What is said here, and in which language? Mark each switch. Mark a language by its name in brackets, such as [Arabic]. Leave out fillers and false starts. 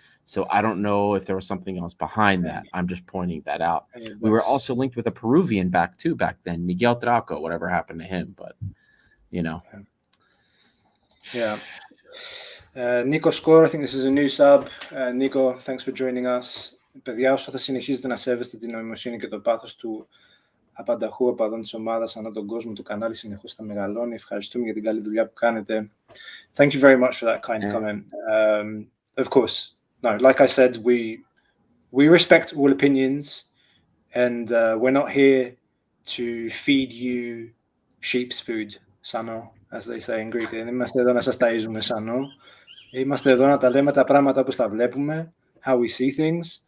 [English] So I don't know if there was something else behind that. I'm just pointing that out. We were also linked with a Peruvian back then, Miguel Trauco, whatever happened to him. But, you know. Yeah. Nico Score, I think this is a new sub. Nico, thanks for joining us. [Greek] Παιδιά, όσο θα συνεχίζετε να σέβεστε την νοημοσύνη και το πάθος του απανταχού οπαδών της ομάδας ανά τον κόσμο, το κανάλι συνεχώς θα μεγαλώνει. Ευχαριστούμε για την καλή δουλειά που κάνετε. [English] Thank you very much for that kind comment. Of course, no, like I said, we respect all opinions, and we're not here to feed you sheep's food, sano, as they say in Greek. [Greek] Δεν είμαστε εδώ να σας ταΐζουμε σano. Είμαστε εδώ να τα λέμε τα πράγματα όπως τα βλέπουμε, [English] how we see things.